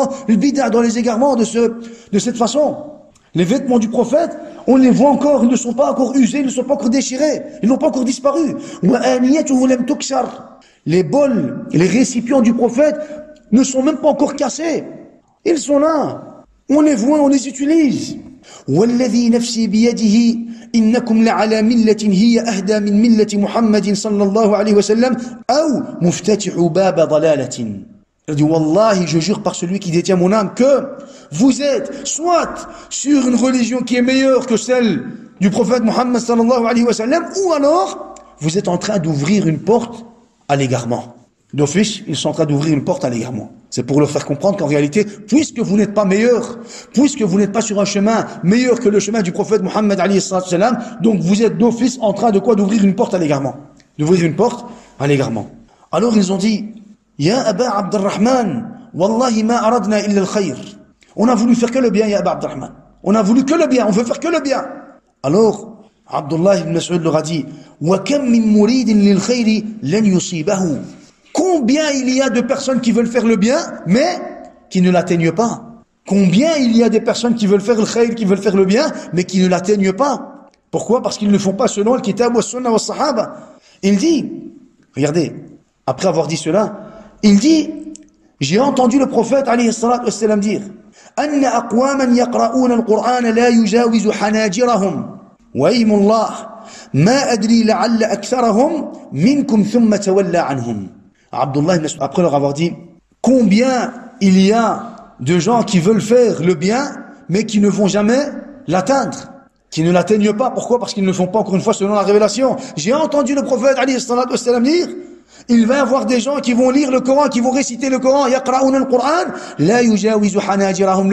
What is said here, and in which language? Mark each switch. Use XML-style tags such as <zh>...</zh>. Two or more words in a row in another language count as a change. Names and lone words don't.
<fr>Dans le bid'a, dans les égarements de cette façon. Les vêtements du prophète, on les voit encore, ils ne sont pas encore usés, ils ne sont pas encore déchirés, ils n'ont pas encore disparu. Les bols, les récipients du prophète ne sont même pas encore cassés. Ils sont là. On les voit, on les utilise.</fr> <ar>والذي نفسي بيده إنكم لعلى ملة هي أهدى من ملة محمد صلى الله عليه وسلم أو مفتتح باب ضلالة.</ar> <fr>Il dit, Wallahi, je jure par celui qui détient mon âme que vous êtes soit sur une religion qui est meilleure que celle du prophète Muhammad</fr> <ar>صلى الله عليه وسلم,</ar> <fr>ou alors vous êtes en train d'ouvrir une porte à l'égarement. D'office, ils sont en train d'ouvrir une porte à l'égarement. C'est pour leur faire comprendre qu'en réalité, puisque vous n'êtes pas meilleur, puisque vous n'êtes pas sur un chemin meilleur que le chemin du prophète Muhammad</fr> <ar>عليه السلام,</ar> <fr>donc vous êtes d'office en train de quoi? D'ouvrir une porte à l'égarement. D'ouvrir une porte à l'égarement. Alors ils ont dit,</fr> <ar>يا أبا عبد الرحمن، والله ما أردنا إلا الخير.</ar> <fr>On a voulu faire que le bien, Ya Aba Abdurrahman. On a voulu que le bien, on veut faire que le bien. Alors, Abdullah ibn Mas'ud leur a dit,</fr> <ar>وكم من مريد للخير لن يصيبه.</ar> <fr>Combien il y a de personnes qui veulent faire le bien, mais qui ne l'atteignent pas? Combien il y a des personnes qui veulent faire le khayr, qui veulent faire le bien, mais qui ne l'atteignent pas? Pourquoi? Parce qu'ils ne font pas selon le</fr> <ar>كتاب وسنة وصحابة.</ar> <fr>Il dit, regardez, après avoir dit cela, il dit, j'ai entendu le prophète</fr> <ar>عليه الصلاة والسلام</ar> <fr>dire,</fr> <ar>أن أقواما يقرؤون القرآن لا يجاوز حناجرهم، وايم الله، ما أدري لعل أكثرهم منكم ثم تولى عنهم.</ar> <fr>Abdullah, après leur avoir dit, combien il y a de gens qui veulent faire le bien, mais qui ne vont jamais l'atteindre, qui ne l'atteignent pas. Pourquoi? Parce qu'ils ne font pas encore une fois selon la révélation. J'ai entendu le prophète</fr> <ar>عليه الصلاة والسلام</ar> <fr>dire, il va y avoir des gens qui vont lire le Coran, qui vont réciter le Coran,</fr> <ar>يقرؤون القرآن، لا يجاوز حناجرهم.</ar>